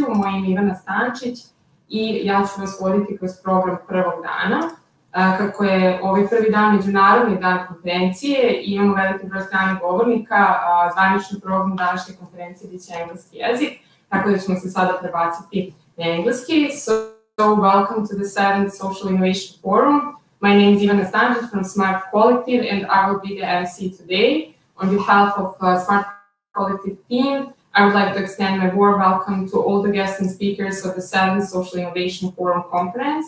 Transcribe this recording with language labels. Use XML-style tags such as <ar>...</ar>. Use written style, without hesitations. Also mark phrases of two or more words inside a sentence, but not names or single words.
<sr>Moje ime je Ivana Stančić i ja ću vas voditi kroz program prvog dana. Kako je ovaj prvi dan Međunarodni dan konferencije i imamo veliki broj stranih govornika, zvanični program današnje konferencije biće engleski jezik, tako da ćemo se sada prebaciti na engleski.</sr> <en>So welcome to the 7th Social Innovation Forum. My name is Ivana Stančić from Smart Collective and I will be the MC today. On behalf of Smart Collective team, I would like to extend my warm welcome to all the guests and speakers of the 7th Social Innovation Forum conference.</en>